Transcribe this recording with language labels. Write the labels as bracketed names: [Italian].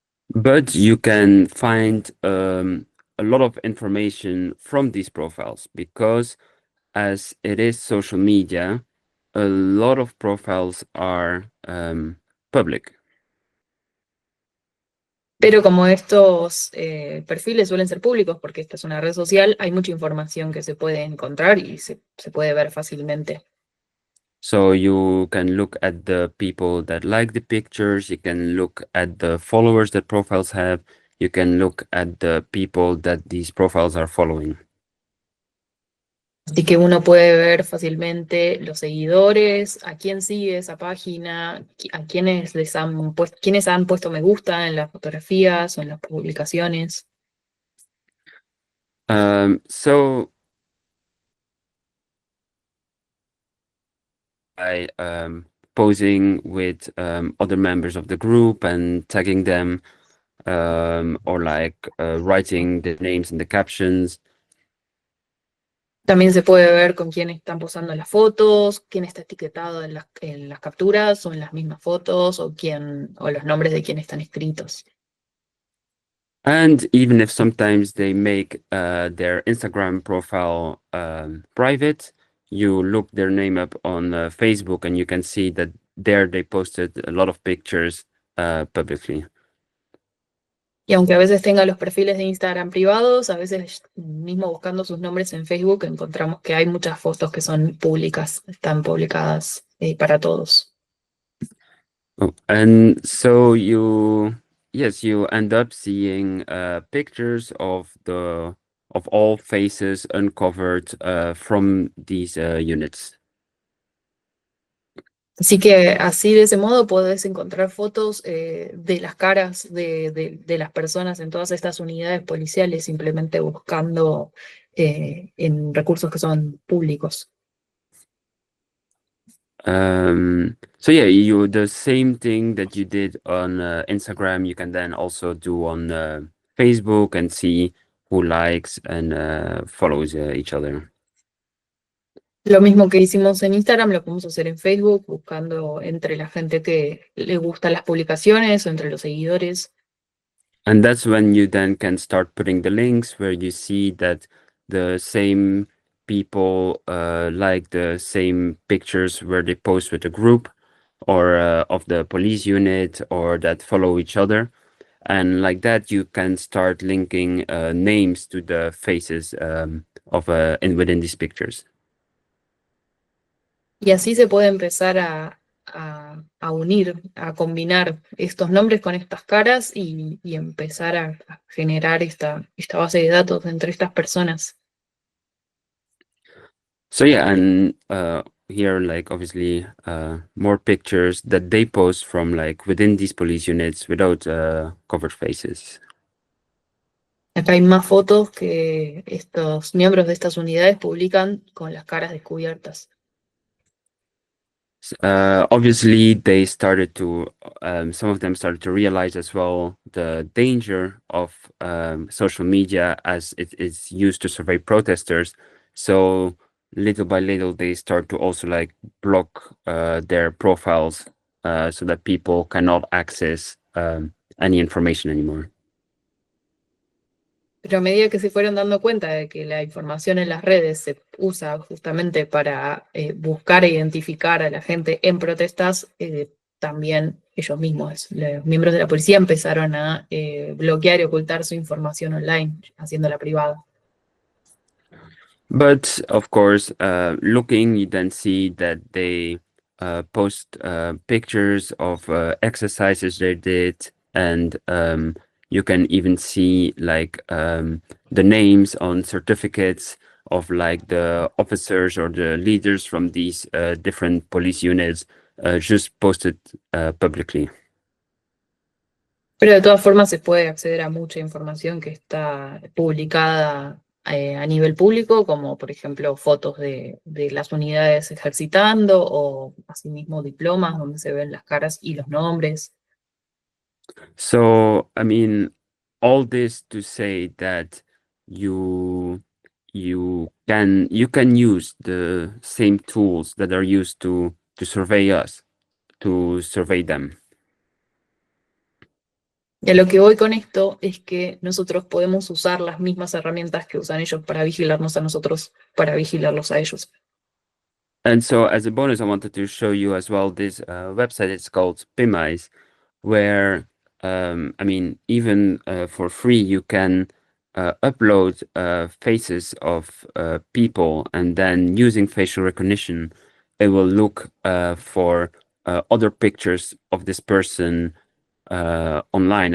[English] But you can find a lot of information from these profiles because as it is social media, a lot of profiles are public. [Spanish] Pero como estos perfiles suelen ser públicos, porque esta es una red social, hay mucha información que se puede encontrar y se puede ver fácilmente. [English] So you can look at the people that like the pictures, you can look at the followers that profiles have, you can look at the people that these profiles are following. [Spanish] Así que uno puede ver fácilmente los seguidores, a quién sigue esa página, a quiénes quiénes han puesto me gusta en las fotografías o en las publicaciones. [English] So by posing with other members of the group and tagging them, or like writing the names in the captions. [Spanish] También se puede ver con quién están posando las fotos, quién está etiquetado en las capturas o en las mismas fotos, o los nombres de quién están escritos. [English] And even if sometimes they make their Instagram profile private, you look their name up on Facebook and you can see that there they posted a lot of pictures publicly. [Spanish] Y aunque a veces tenga los perfiles de Instagram privados, a veces mismo buscando sus nombres en Facebook encontramos que hay muchas fotos que son públicas, están publicadas para todos. [English] Oh, and so you end up seeing pictures of all faces uncovered from these units. [Spanish] Así que así de ese modo podés encontrar fotos de las caras de las personas en todas estas unidades policiales, simplemente buscando en recursos que son públicos. [English] So yeah, the same thing that you did on Instagram, you can then also do on Facebook and see who likes and follows each other. [Spanish] Lo mismo que hicimos en Instagram, lo podemos hacer en Facebook, buscando entre la gente que le gustan las publicaciones o entre los seguidores. [English] And that's when you then can start putting the links where you see that the same people like the same pictures where they post with a group or of the police unit or that follow each other. And like that, you can start linking names to the faces within these pictures. [Spanish] Y así se puede empezar a unir, a combinar estos nombres con estas caras y empezar a generar esta base de datos entre estas personas. [English] So yeah, and here, like obviously, more pictures that they post from like within these police units without covered faces. [Spanish] Acá hay más fotos que estos miembros de estas unidades publican con las caras descubiertas. [English] Obviously, they started to, some of them started to realize as well the danger of social media as it is used to survey protesters. So little by little, they start to also like block their profiles so that people cannot access any information anymore. [Spanish] Pero a medida que se fueron dando cuenta de que la información en las redes se usa justamente para buscar e identificar a la gente en protestas, también ellos mismos, los miembros de la policía, empezaron a bloquear y ocultar su información online, haciéndola privada. [English] But of course, looking, you then see that they post pictures of exercises they did, and you can even see like the names on certificates of like the officers or the leaders from these different police units just posted publicly. [Spanish] Pero de todas formas se puede acceder a mucha información que está publicada a nivel público, como por ejemplo fotos de las unidades ejercitando o asimismo diplomas donde se ven las caras y los nombres. [English] So, I mean, all this to say that you can use the same tools that are used to survey us, to survey them. [Spanish] Y a lo que voy con esto es que nosotros podemos usar las mismas herramientas que usan ellos para vigilarnos a nosotros, para vigilarlos a ellos. [English] And so, as a bonus, I wanted to show you as well this website. It's called PimEyes, where I mean, even for free, you can upload faces of people, and then using facial recognition, it will look for other pictures of this person online.